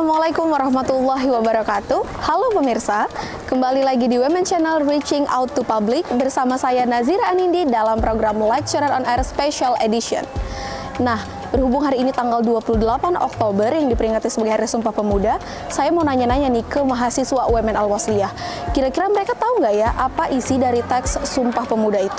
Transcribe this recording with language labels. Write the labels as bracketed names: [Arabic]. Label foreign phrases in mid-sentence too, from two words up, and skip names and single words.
[Arabic] Assalamualaikum warahmatullahi wabarakatuh. [Indonesian] Halo pemirsa, kembali lagi di Women Channel Reaching Out to Public bersama saya Nazira Anindi dalam program Lecturer on Air Special Edition. Nah, berhubung hari ini tanggal 28 Oktober yang diperingati sebagai Hari Sumpah Pemuda, saya mau nanya-nanya nih ke mahasiswa UMN Al-Wasliyah. Kira-kira mereka tahu nggak ya apa isi dari teks Sumpah Pemuda itu?